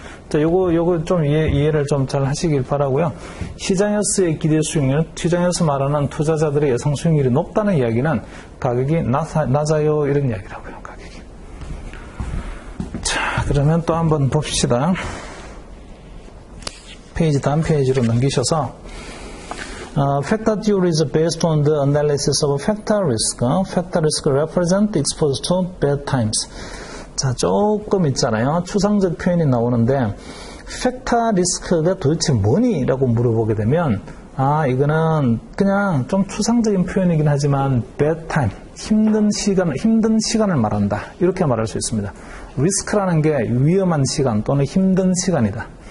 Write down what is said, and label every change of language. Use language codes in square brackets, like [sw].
[ko] 자, 요거 좀 이해를 좀 잘 하시길 바라고요. 시장에서의 기대 수익률, 시장에서 말하는 투자자들의 예상 수익률이 높다는 이야기는 가격이 낮아요 이런 이야기라고요. 가격이. 자, 그러면 또 한번 봅시다. 다음 페이지로 넘기셔서 [en] Factor theory is based on the analysis of factor risk. Factor risk represent exposure to bad times. [ko] 자, 조금 있잖아요. 추상적 표현이 나오는데 factor risk가 도대체 뭐니? 라고 물어보게 되면 이거는 그냥 좀 추상적인 표현이긴 하지만 bad time, 힘든 시간을 말한다. 이렇게 말할 수 있습니다. risk라는 게 위험한 시간 또는 힘든 시간이다.